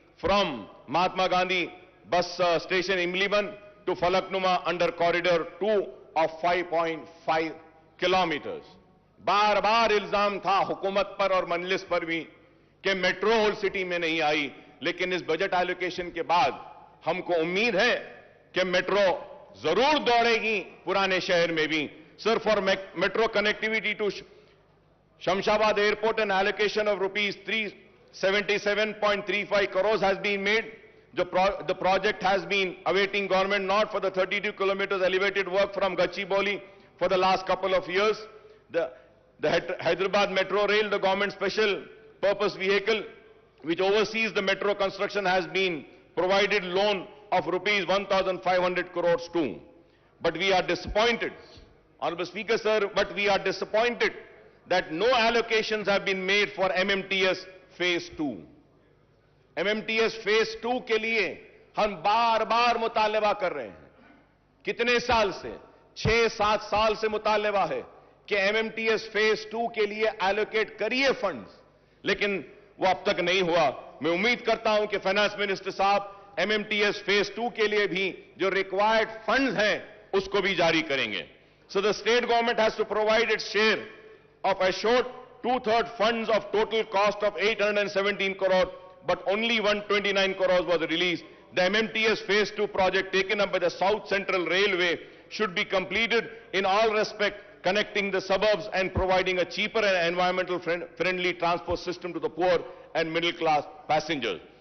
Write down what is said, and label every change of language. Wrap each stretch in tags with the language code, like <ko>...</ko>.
<en>from Mahatma Gandhi bus station Imliban to Falaknuma under corridor 2 of 5.5 kilometers.</en> <hi>बार बार इल्जाम था हुकूमत पर और मजलिस पर भी कि मेट्रो होल सिटी में नहीं आई, लेकिन इस बजट एलोकेशन के बाद हमको उम्मीद है कि मेट्रो जरूर दौड़ेगी पुराने शहर में भी.</hi> <en>Sir, for metro connectivity to Shamshabad Airport, an allocation of rupees 377.35 crores has been made. The project has been awaiting government nod for the 32 kilometers elevated work from Gachibowli for the last couple of years. The Hyderabad Metro Rail, the government special purpose vehicle which oversees the metro construction, has been provided loan of rupees 1,500 crores too. But we are disappointed, Honorable Speaker sir, but we are disappointed that no allocations have been made for MMTS Phase 2.</en> <hi>MMTS Phase 2 के लिए हम बार बार मुतालबा कर रहे हैं. कितने साल से? 6-7 साल से मुतालबा है कि MMTS Phase 2 के लिए एलोकेट करिए फंड्स, लेकिन वो अब तक नहीं हुआ. मैं उम्मीद करता हूं कि फाइनेंस मिनिस्टर साहब MMTS Phase 2 के लिए भी जो रिक्वायर्ड फंड्स हैं उसको भी जारी करेंगे.</hi> <en>So the state government has to provide its share of assured 2/3 funds of total cost of 817 crore, but only 129 crores was released. The MMTS Phase 2 project taken up by the South Central Railway should be completed in all respect, connecting the suburbs and providing a cheaper and environmental friendly transport system to the poor and middle class passengers.</en>